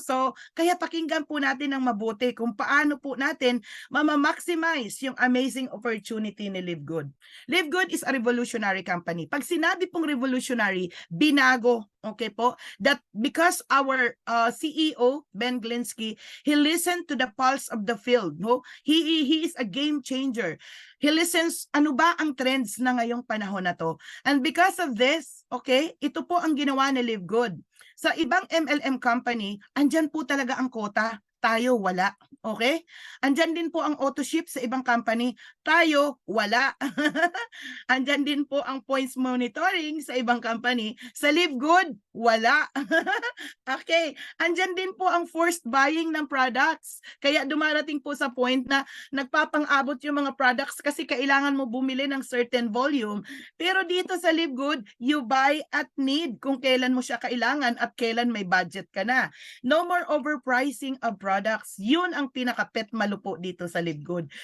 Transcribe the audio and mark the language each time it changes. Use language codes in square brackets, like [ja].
[tl] So, kaya pakinggan po natin ng mabuti kung paano po natin mama-maximize yung amazing opportunity ni Live Good. Live Good [en] is a revolutionary company. [tl] Pag sinabi pong revolutionary, binago, okay po? [en] That because our CEO, Ben Glinsky, he listened to the pulse of the field, no? He is a game changer. He listens, [tl] ano ba ang trends na ngayong panahon na to? And because of this, okay, ito po ang ginawa ni Live Good. Sa ibang MLM company, andyan po talaga ang quota. Tayo, wala. Okay? Andyan din po ang auto ship sa ibang company. Tayo, wala. Andyan din po ang points monitoring sa ibang company. Sa Live Good, wala. Okay. Andyan din po ang forced buying ng products. Kaya dumarating po sa point na nagpapang-abot yung mga products kasi kailangan mo bumili ng certain volume. Pero dito sa Live Good, [en] you buy at need [tl] kung kailan mo siya kailangan at kailan may budget ka na. [en] No more overpricing of products. [tl] Yun ang pinaka-pet malupo dito sa Live Good.